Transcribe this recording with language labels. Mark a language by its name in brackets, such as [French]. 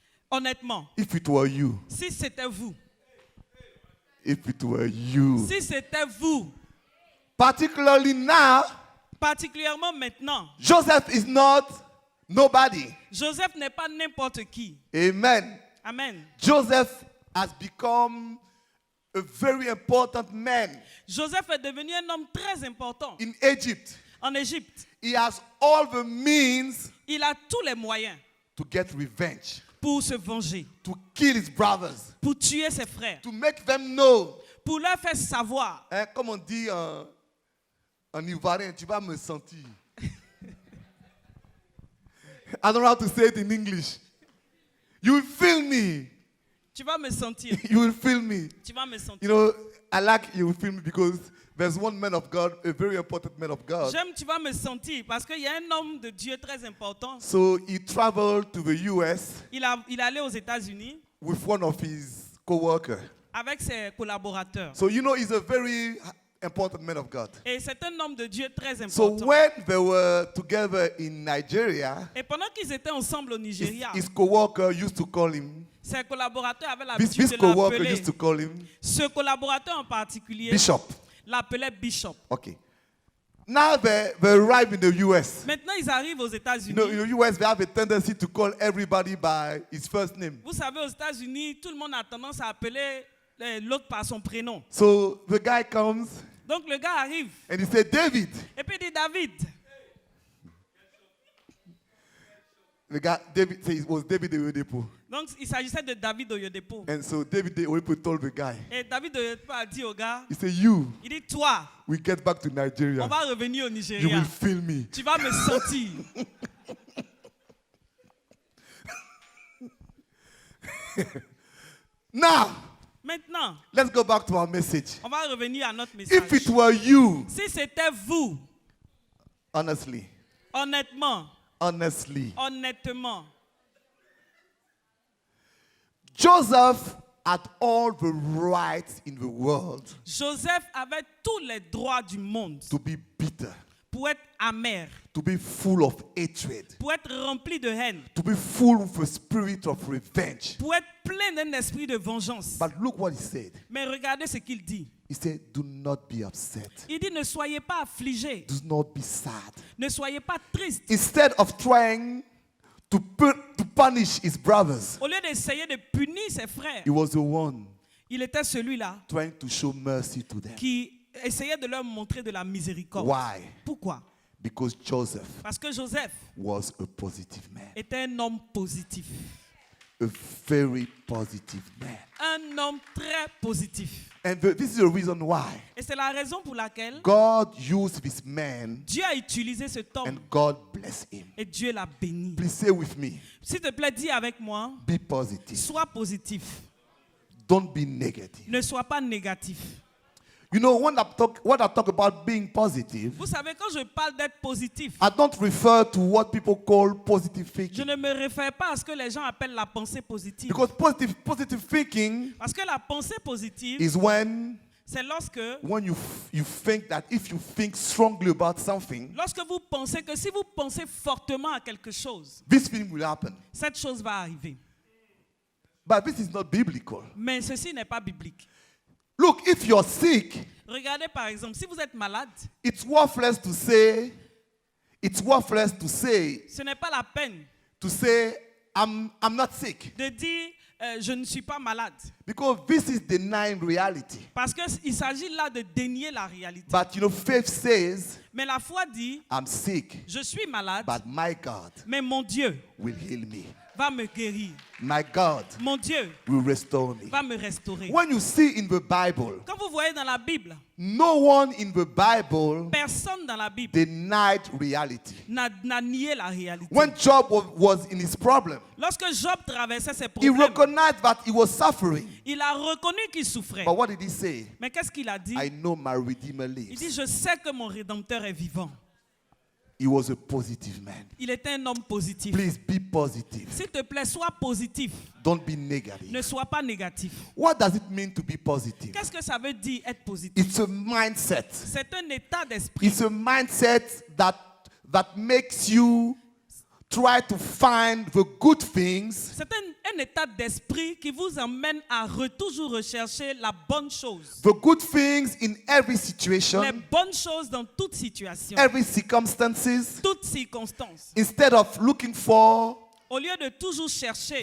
[French] Honnêtement, [English] if it were you, [French] si c'était vous, si c'était vous, [English] particularly now, [French] particulièrement maintenant, [English] Joseph is not nobody. [French] Joseph n'est pas n'importe qui. [English] Amen. [French] Amen. [English] Joseph has become a very important man [French] Joseph est devenu un homme très important [English] in Egypt. [French] en Égypte. [English] He has all the means [French] Il a tous les moyens [English] to get revenge, [French] pour se venger, [English] to kill his brothers, [French] pour tuer ses frères, [English] to make them know. [French] pour leur faire savoir. Comme on dit en ivoirien, tu vas me sentir. [English] I don't know how to say it in English. You will feel me. [French] Tu vas me sentir. [English] You will feel me. [French] Tu vas me sentir. [English] You know, I like you will feel me because there's one man of God, a very important man of God. [French] J'aime tu vas me sentir parce qu'il y a un homme de Dieu très important. [English] So he traveled to the US [French] Il est allé aux États-Unis [English] with one of his co-workers. [French] avec ses collaborateurs. [English] So you know he's a very important man of God. [French] Et c'est un homme de Dieu très [English] So [French] important. [English] when they were together in Nigeria, [French] Et pendant qu'ils étaient ensemble au Nigeria, [English] his co-worker used to call him, [French] ses collaborateurs avaient l'habitude [English] this [French] de [English] co-worker [French] l'appeler. [English] used to call him [French] Ce collaborateur en particulier [English] Bishop. [French] l'appelait Bishop. [English] Okay. Now they arrive in the US. [French] Maintenant, ils arrivent aux [English] You [French] États-Unis. [English] know, in the US, they have a tendency to call everybody by his first name. [French] Vous savez, aux États-Unis, tout le monde a tendance à appeler l'autre par son prénom. [English] So the guy comes [French] Donc le gars arrive [English] and he said, David. [French] et puis il dit David. [English] The guy, David, said it was David Oyedepo. [French] Donc il s'agissait de David Oyedepo. [English] And so David Oyedepo told the guy, [French] Et David Oyedepo a dit au gars, [English] he said, you, [French] il dit toi, [English] we get back to [French] on [English] Nigeria. [French] va revenir au [English] You [French] Nigeria. [English] will feel me. [French] Tu vas me sentir. [English] Now, [French] Maintenant, [English] let's go back to our message. [French] on va revenir à notre [English] If it [French] message. [English] were you, [French] Si c'était vous, [English] honestly, [French] honnêtement, honnêtement, [English] Joseph had all the rights in the world [French] Joseph avait tous les droits du monde [English] to be bitter, [French] pour être amer, [English] to be full of hatred, [French] pour être rempli de haine, [English] to be full of a spirit of revenge. [French] pour être plein d'un esprit de vengeance. [English] But look what he said. [French] Mais regardez ce qu'il dit. [English] He said, do not be upset. [French] Il dit ne soyez pas affligés, [English] Do not be sad. [French] ne soyez pas tristes. [English] Instead of trying to punish his brothers, [French] Au lieu d'essayer de punir ses frères, [English] he was the one [French] il était celui-là [English] trying to show mercy to them. [French] qui essayait de leur montrer de la miséricorde. [English] Why? [French] Pourquoi? [English] Because Joseph [French] Parce que Joseph [English] was a positive man. [French] était un homme positif. [English] A very positive man. [French] Un homme très positif. [English] And this is the reason why [French] Et c'est la raison pour laquelle [English] God used this man [French] Dieu a utilisé cet homme [English] and God blessed him. [French] et Dieu l'a béni. [English] Please say with me, [French] S'il te plaît, dis avec moi, [English] be positive. [French] sois positif. [English] Don't be negative. [French] Ne sois pas négatif. [English] You know, when I talk about being positive, [French] Vous savez, quand je parle d'être positif, [English] I don't refer to what people call positive [French] je [English] thinking. [French] ne me réfère pas à ce que les gens appellent la pensée positive. [English] Because positive thinking [French] Parce que la pensée positive, [English] is [French] c'est lorsque [English] you think that if you think strongly about something, [French] vous pensez que si vous pensez fortement à quelque chose, [English] this thing will happen. [French] cette chose va arriver. [English] But this is not biblical. [French] Mais ceci n'est pas biblique. [English] Look, if you're sick, [French] Regardez par exemple, si vous êtes malade, [English] it's worthless to say, [French] ce n'est pas la peine [English] I'm not sick. [French] de dire je ne suis pas malade. [English] Because this is denying reality. [French] Parce qu'il s'agit là de dénier la réalité. [English] But you know, faith says, [French] Mais la foi dit, [English] I'm sick, [French] je suis malade, [English] but my God [French] mais mon Dieu [English] will heal me. [French] va me guérir. [English] My God [French] Mon Dieu [English] will restore me. [French] va me restaurer. [English] When you see in the Bible, [French] Quand vous voyez dans la Bible, [English] no one in the Bible [French] personne dans la Bible [English] denied reality. [French] n'a nié la réalité. [English] When Job was in his problem, [French] Lorsque Job traversait ses [English] he [French] problèmes, [English] recognized that he was suffering. [French] il a reconnu qu'il souffrait. [English] But what did he say? [French] Mais qu'est-ce qu'il a dit? [English] I know my Redeemer [French] Il dit, [English] lives. [French] je sais que mon Rédempteur est vivant. [English] He was a positive man. [French] Il était un homme positif. [English] Please be positive. [French] S'il te plaît, sois positif. [English] Don't be negative. [French] Ne sois pas négatif. [English] What does it mean to be positive? [French] Qu'est-ce que ça veut dire être positif? [English] It's a mindset. [French] C'est un état d'esprit. [English] It's a mindset that makes you try to find the good things [French] C'est un état d'esprit qui vous emmène à toujours rechercher la bonne chose. [English] in every situation, [French] Les bonnes choses dans toute situation, [English] every circumstances, [French] toutes circonstances. [English] instead of looking for [French] Au lieu de toujours chercher